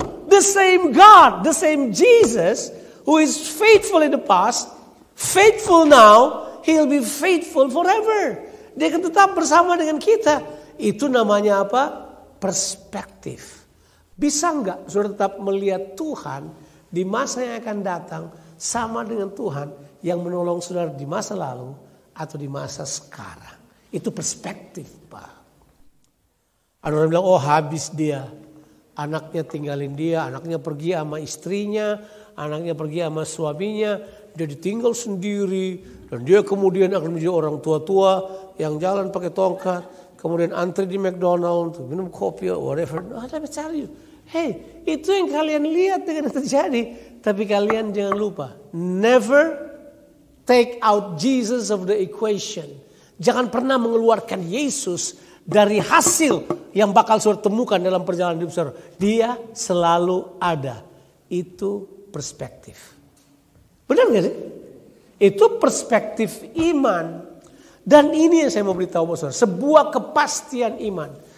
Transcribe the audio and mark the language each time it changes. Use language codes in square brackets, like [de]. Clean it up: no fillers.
[en] The same God, the same Jesus, who is faithful in the past, faithful now, He'll be faithful forever. [id] Dia akan tetap bersama dengan kita. Itu namanya apa? Perspektif. Bisa enggak saudara tetap melihat Tuhan di masa yang akan datang sama dengan Tuhan yang menolong saudara di masa lalu atau di masa sekarang? Itu perspektif, Pak. Ada orang bilang, oh habis dia. Anaknya tinggalin dia, anaknya pergi sama istrinya, anaknya pergi sama suaminya. Dia ditinggal sendiri dan dia kemudian akan menjadi orang tua-tua yang jalan pakai tongkat. Kemudian antri di McDonald's, minum kopi, whatever. [en] Let me tell you. [id] Hey, itu yang kalian lihat dengan terjadi. Tapi kalian jangan lupa. [en] Never take out Jesus of the equation. [id] Jangan pernah mengeluarkan Yesus dari hasil yang bakal saudara temukan dalam perjalanan hidup saudara. Dia selalu ada. Itu perspektif. Benar gak sih? Itu perspektif iman. Dan ini yang saya mau beritahu saudara. Sebuah kepastian iman.